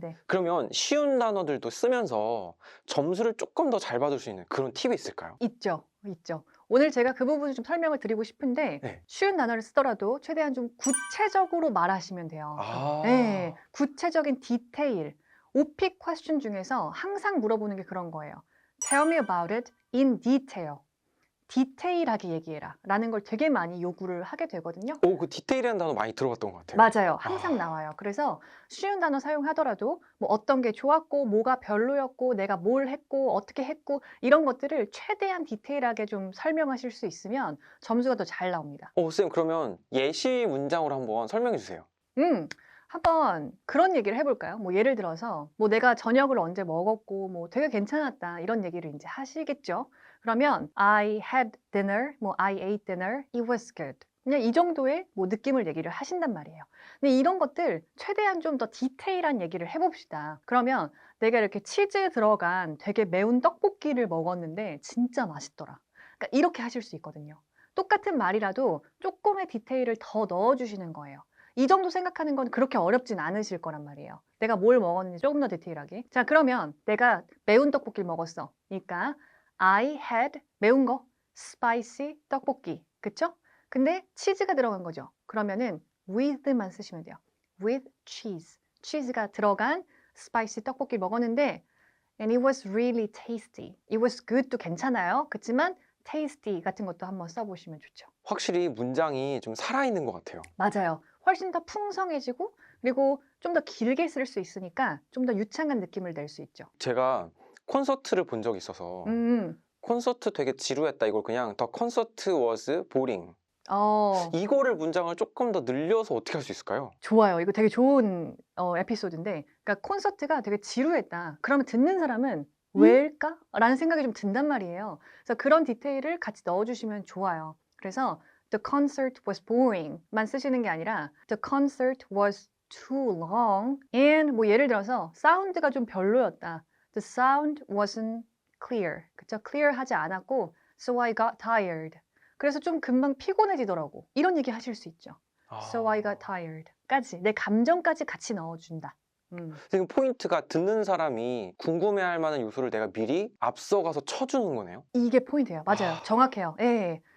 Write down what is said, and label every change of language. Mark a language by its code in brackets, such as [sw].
[ko] 그러면 쉬운 단어들도 쓰면서 점수를 조금 더 잘 받을 수 있는 그런 팁이 있을까요? 있죠. 오늘 제가 그 부분을 좀 설명을 드리고 싶은데 네. 쉬운 단어를 쓰더라도 최대한 좀 구체적으로 말하시면 돼요. 네, 구체적인 디테일. 오픽 퀘스천 중에서 항상 물어보는 게 그런 거예요. [en] Tell me about it in detail. [ko] 디테일하게 얘기해라 라는 걸 되게 많이 요구를 하게 되거든요. 그 디테일이라는 단어 많이 들어봤던 것 같아요. 맞아요. 항상 나와요. 그래서 쉬운 단어 사용하더라도 뭐 어떤 게 좋았고 뭐가 별로였고 내가 뭘 했고 어떻게 했고 이런 것들을 최대한 디테일하게 좀 설명하실 수 있으면 점수가 더 잘 나옵니다. 쌤 그러면 예시 문장으로 한번 설명해 주세요. 한번 그런 얘기를 해볼까요? 뭐 예를 들어서 뭐 내가 저녁을 언제 먹었고 뭐 되게 괜찮았다 이런 얘기를 이제 하시겠죠. 그러면 [en] I had dinner, 뭐 I ate dinner, it was good. [ko] 그냥 이 정도의 뭐 느낌을 얘기를 하신단 말이에요. 근데 이런 것들 최대한 좀 더 디테일한 얘기를 해봅시다. 그러면 내가 이렇게 치즈 들어간 되게 매운 떡볶이를 먹었는데 진짜 맛있더라. 그러니까 이렇게 하실 수 있거든요. 똑같은 말이라도 조금의 디테일을 더 넣어주시는 거예요. 이 정도 생각하는 건 그렇게 어렵진 않으실 거란 말이에요. 내가 뭘 먹었는지 조금 더 디테일하게. 자, 그러면 내가 매운 떡볶이를 먹었어. 그러니까 [en] I had [ko] 매운 거 spicy 떡볶이. 그쵸? 근데 치즈가 들어간 거죠. 그러면은 with만 쓰시면 돼요. [en] with cheese. [ko] 치즈가 들어간 [en] spicy 떡볶이 [ko] 먹었는데 [en] and it was really tasty. it was good도 [ko] 괜찮아요. 그렇지만 tasty 같은 것도 한번 써보시면 좋죠. 확실히 문장이 좀 살아있는 것 같아요. 맞아요. 훨씬 더 풍성해지고 그리고 좀 더 길게 쓸 수 있으니까 좀 더 유창한 느낌을 낼 수 있죠. 제가 콘서트를 본 적이 있어서 콘서트 되게 지루했다. 이걸 그냥 [en] The concert was boring. [ko] 이거를 문장을 조금 더 늘려서 어떻게 할 수 있을까요? 좋아요. 이거 되게 좋은 에피소드인데 그러니까 콘서트가 되게 지루했다. 그러면 듣는 사람은 왜일까? 라는 생각이 좀 든단 말이에요. 그래서 그런 디테일을 같이 넣어주시면 좋아요. 그래서 [en] The concert was boring [ko] 만 쓰시는 게 아니라 [en] The concert was too long and [ko] 뭐 예를 들어서 사운드가 좀 별로였다. [en] The sound wasn't clear. 그쵸? clear [ko] 하지 않았고 [en] So I got tired. [ko] 그래서 좀 금방 피곤해지더라고. 이런 얘기 하실 수 있죠. [en] So I got tired. [ko] 까지 내 감정까지 같이 넣어준다. 지금 포인트가 듣는 사람이 궁금해할 만한 요소를 내가 미리 앞서가서 쳐주는 거네요. 이게 포인트예요. 맞아요. 정확해요. 예.